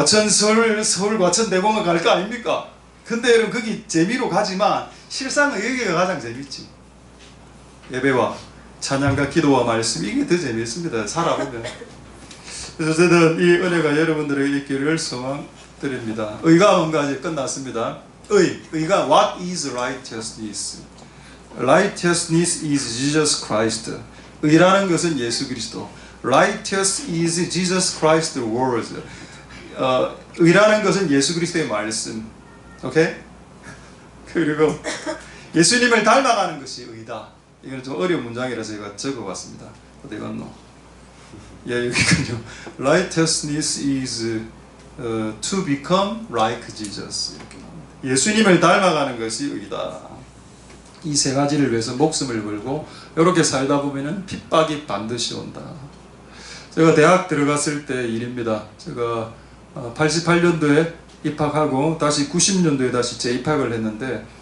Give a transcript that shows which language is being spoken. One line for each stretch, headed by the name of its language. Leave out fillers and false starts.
Korean: 서울 과천대공원 갈 거 아닙니까? 근데 여러분 거기 재미로 가지만 실상은 여기가 가장 재밌지. 예배와 찬양과 기도와 말씀, 이게 더 재밌습니다. 살아보면. 그래서 저는 이 은혜가 여러분들에게 있기를 소망드립니다. 의가 뭔가 이제 끝났습니다. 의가
English: what is righteousness? Righteousness is Jesus Christ.
Korean: 의라는 것은 예수 그리스도.
English: Righteous is Jesus Christ's words.
Korean: 의라는 것은 예수 그리스도의 말씀. 오케이? 그리고 예수님을 닮아가는 것이 의다. 이건 좀 어려운 문장이라서 제가 적어봤습니다. 어디 갔노? 예, 여기군요.
English: Righteousness is to become like Jesus.
Korean: 이렇게 나옵니다. 예수님을 닮아가는 것이 의다. 이 세 가지를 위해서 목숨을 걸고 이렇게 살다 보면은 핍박이 반드시 온다. 제가 대학 들어갔을 때 일입니다. 제가 88년도에 입학하고 다시 90년도에 다시 재입학을 했는데